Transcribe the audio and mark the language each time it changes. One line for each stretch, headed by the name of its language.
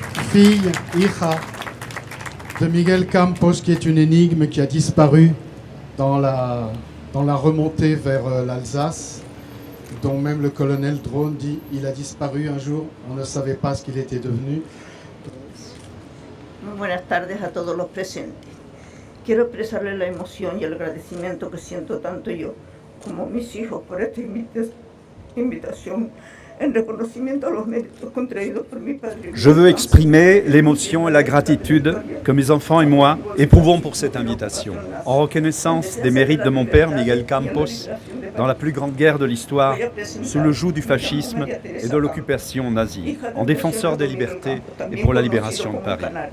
French: Fille, hija de Miguel Campos, qui est une énigme qui a disparu dans la remontée vers l'Alsace, dont même le colonel Drone dit il a disparu un jour, on ne savait pas ce qu'il était devenu.
Spanish: Muy buenas tardes a todos los presentes. Quiero expresarles la emoción y el agradecimiento que siento tanto yo como mis hijos por esta invitación en reconocimiento a los méritos contraídos por mi padre.
French: Je veux exprimer l'émotion et la gratitude que mes enfants et moi éprouvons pour cette invitation, en reconnaissance des mérites de mon père, Miguel Campos, dans la plus grande guerre de l'histoire, sous le joug du fascisme et de l'occupation nazie, en défenseur des libertés et pour la libération de Paris.